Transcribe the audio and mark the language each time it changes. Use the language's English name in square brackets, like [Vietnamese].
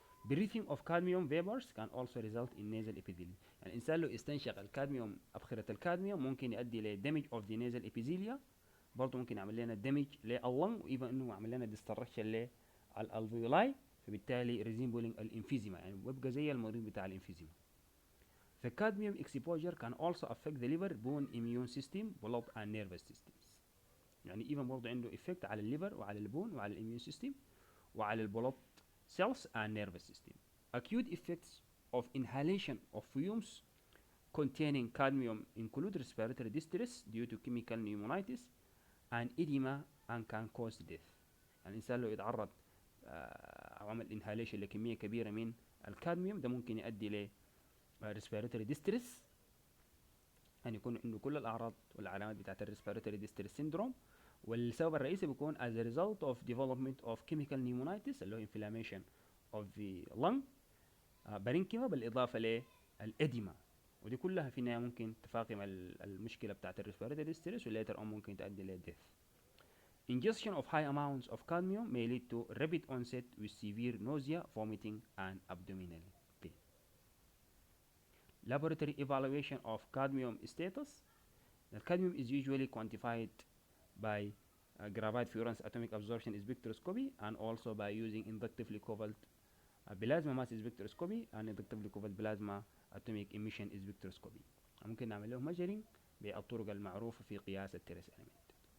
[English] Breathing of cadmium vapors can also result in nasal epithelium. [Arabic] يعني الانسان لو استنشق الكادميوم ابخره الكادميوم ممكن يؤدي ل [English] damage of the nasal epithelium. [Arabic] برضه ممكن يعمل لنا damage لللنج وايفن انه يعمل لنا ديستركشن للالفيولاي. فبالتالي resembling الانفيزيما يعني بيبقى زي المريض بتاع الانفيزيما. [English] The cadmium exposure can also affect the liver, bone, immune system, blood and nervous systems. [Arabic] يعني even برضه عنده effect على الليفر وعلى البون وعلى الاميون سيستم وعلى البلود [English] cells and nervous system. Acute effects of inhalation of fumes containing cadmium include respiratory distress due to chemical pneumonitis and edema and can cause death. [Arabic] يعني الانسان لو يتعرض او عمل انهاليشن لكميه كبيره من الكادميوم ده ممكن يؤدي ل respiratory distress. يعني يكون عنده كل الاعراض والعلامات بتاعت الريسبيراتوري ديستريس سيندروم. والسبب الرئيسي بيكون [English] as a result of development of chemical pneumonitis [Arabic] اللي هو [English] inflammation of the lung [Arabic] بارينكيما بالاضافه للاديما. ودي كلها في النهايه ممكن تفاقم المشكله بتاعت الريسبيراتوري ديستريس وليتر ممكن تؤدي ل death. [English] Ingestion of high amounts of cadmium may lead to rapid onset with severe nausea, vomiting, and abdominal pain. Laboratory evaluation of cadmium status. The cadmium is usually quantified by graphite fluorescence atomic absorption is spectroscopy, and also by using inductively coupled plasma mass spectroscopy and inductively coupled plasma atomic emission spectroscopy. [Arabic] ممكن نعمل لهم measuring بالطرق المعروفة في قياس الترس element.